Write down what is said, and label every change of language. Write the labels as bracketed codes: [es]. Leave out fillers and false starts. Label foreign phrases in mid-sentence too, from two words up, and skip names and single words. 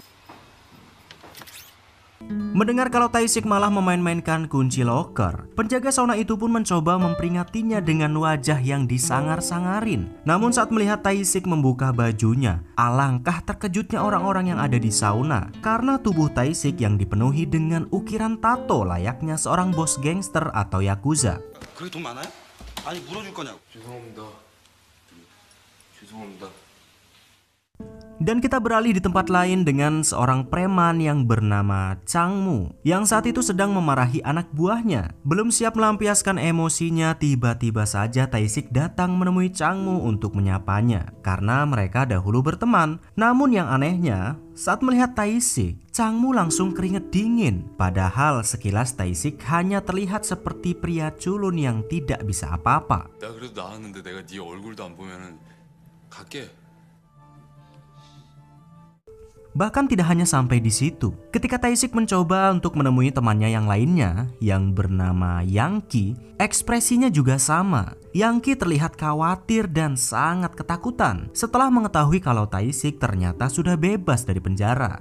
[id] Mendengar kalau Taisik malah memain-mainkan kunci loker, penjaga sauna itu pun mencoba memperingatinya dengan wajah yang disangar-sangarin. Namun saat melihat Taisik membuka bajunya, alangkah terkejutnya orang-orang yang ada di sauna karena tubuh Taisik yang dipenuhi dengan ukiran tato layaknya seorang bos gangster atau yakuza. [ko] 그게 돈 많아요? 아니 물어줄 거냐고. 죄송합니다. [id] Dan kita beralih di tempat lain dengan seorang preman yang bernama Changmu yang saat itu sedang memarahi anak buahnya. Belum siap melampiaskan emosinya, tiba-tiba saja Taisik datang menemui Changmu untuk menyapanya karena mereka dahulu berteman. Namun yang anehnya, saat melihat Taisik, Changmu langsung keringet dingin. Padahal sekilas Taisik hanya terlihat seperti pria culun yang tidak bisa apa-apa. [ko] 내가 그래도 나왔는데 내가 네 얼굴도 안 보면은 갈게. [id] Bahkan tidak hanya sampai di situ. Ketika Taisik mencoba untuk menemui temannya yang lainnya yang bernama Yangki, ekspresinya juga sama. Yangki terlihat khawatir dan sangat ketakutan setelah mengetahui kalau Taisik ternyata sudah bebas dari penjara.